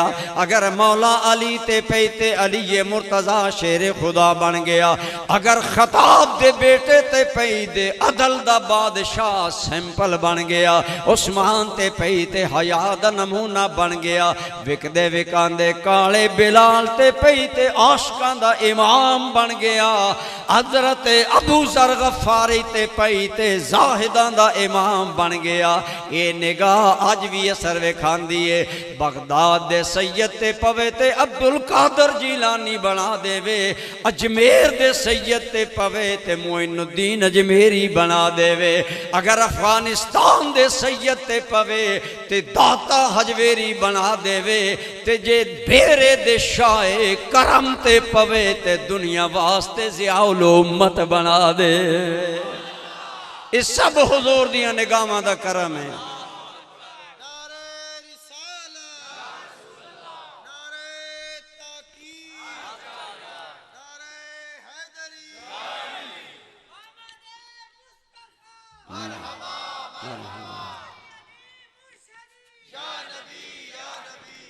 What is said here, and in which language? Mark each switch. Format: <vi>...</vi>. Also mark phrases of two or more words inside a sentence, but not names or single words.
<pa>اگر مولا علی تے پیتے علی مرتضی شیر خدا بن گیا، اگر خطاب دے بیٹے تے پیتے عدل دا بادشاہ سیمپل بن گیا، عثمان تے پیتے حیا دا نمونہ بن گیا، وکدے وکاندے کالے بلال تے پیتے عاشقان دا امام بن گیا، حضرت ابو ذر غفاری تے پیتے زاہدان دا امام بن گیا، یہ نگاہ آج بھی اثر وکھان دیئے، بغداد دے سید تے پوے تے عبدالقادر جیلانی بنا دے وے، اجمیر دے سید تے پوے تے معین الدین اجمیری بنا دے وے، اگر افغانستان دے سید تے پوے تے داتا حجویری بنا دے وے، تے جے بیرے دے شاہ کرم تے پوے تے دنیا واسطے ضیاء الامت بنا دے۔ اس سب حضور دیاں نگاہاں دا کرم ہے۔ نعرہ رسالت، نعرہ تحقیق، نعرہ حیدری، محمد مصطفیٰ، یا نبی یا نبی۔</pa>